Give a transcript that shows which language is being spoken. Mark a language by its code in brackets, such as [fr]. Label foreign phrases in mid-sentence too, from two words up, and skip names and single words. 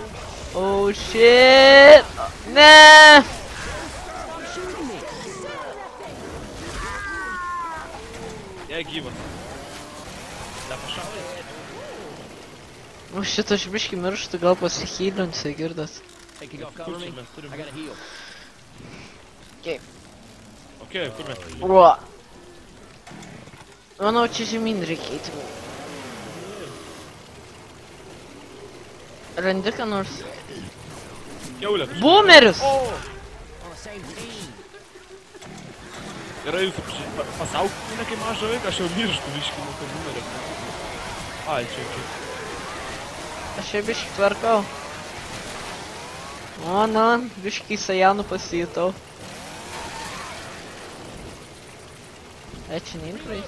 [en] Oh shit! Ne! [lt] Jie gyvas. Nepašalai. O šitą aš biškį mirštu, gal pasihylinsiu, girdas. [en] Hey, can you [lt] Kur [en] cover [lt] čia [en] me? [lt] mes turim? [en] I gotta heal. [lt] Okei, kur mes turim? O! Manau, čia žemyn reikia eiti. Randi ką nors? Kiaulė. Boomeris! O! [en] On the same team. [lt] Gerai, jūs pasauk mane kai mažą vaiką, aš jau mirštu biškį nuo to numerio. Ai, čia. Aš čia biškį tvarkau. O, na, biškį Sajanų pasijutau. Ai, čia neįpraeis.